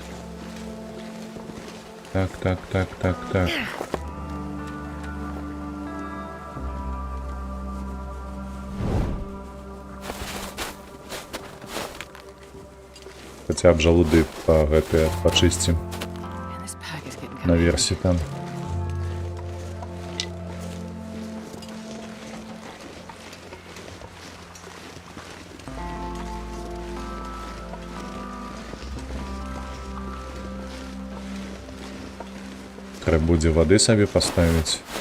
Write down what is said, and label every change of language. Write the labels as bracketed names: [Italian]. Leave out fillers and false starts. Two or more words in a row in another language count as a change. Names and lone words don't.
[Belarusian] Так. Хаця б жалуды па гэтыя пачысцім. [English] Man, this pack is getting kind [Belarusian] Наверсе там. Трэба будзе вады сабе паставіць.